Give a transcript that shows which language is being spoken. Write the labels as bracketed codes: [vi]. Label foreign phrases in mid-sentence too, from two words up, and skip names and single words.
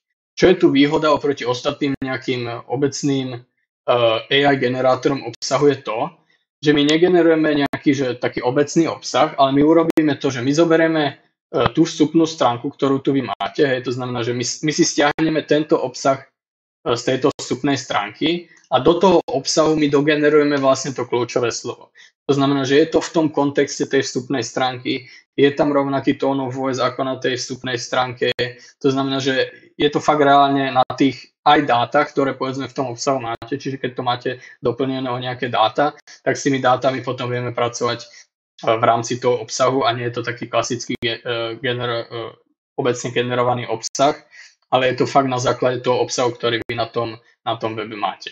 [sk] Čo je tu výhoda oproti ostatným nejakým obecným AI generátorom obsahu je to, že my negenerujeme nejaký že taký obecný obsah, ale my urobíme to, že my zoberieme tú vstupnú stránku, ktorú tu vy máte, to znamená, že my si stiahneme tento obsah z tejto vstupnej stránky a do toho obsahu my dogenerujeme vlastne to kľúčové slovo. To znamená, že je to v tom kontexte tej vstupnej stránky, je tam rovnaký [en] tone of voice [sk] ako na tej vstupnej stránke, to znamená, že je to fakt reálne na tých aj dátach, ktoré povedzme v tom obsahu máte, čiže keď to máte doplnené o nejaké dáta, tak s tými dátami potom vieme pracovať v rámci toho obsahu a nie je to taký klasický obecne generovaný obsah, ale je to fakt na základe toho obsahu, ktorý vy na tom webe máte.